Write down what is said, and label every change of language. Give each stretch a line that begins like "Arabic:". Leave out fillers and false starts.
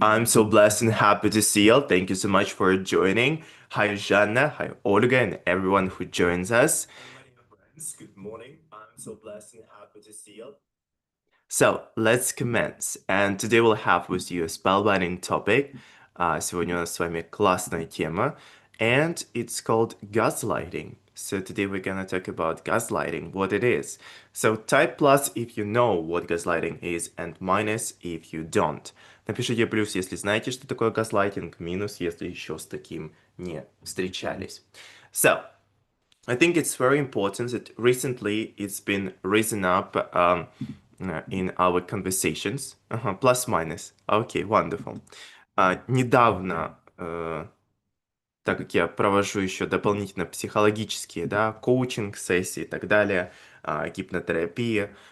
English: I'm so blessed and happy to see you. Thank you so much for joining. Hi, Жанна. Hi, Olga, and everyone who joins us. Hello, my dear friends. Good morning. I'm so blessed and happy to see you. So, let's commence. And today we'll have with you a spellbinding topic.
Russian: Сегодня у нас с вами классная тема,
English: and it's called gaslighting. So today we're gonna talk about gaslighting, what it is. So type plus if you know what gaslighting is, and minus if you don't.
Russian: Напишите плюс, если знаете, что такое газлайтинг, минус, если еще с таким не встречались.
English: So, I think it's very important that recently it's been risen up in our conversations. Plus minus. Okay, wonderful.
Russian: Недавно, так как я провожу еще дополнительно психологические, да, коучинг-сессии и так далее, гипнотерапия.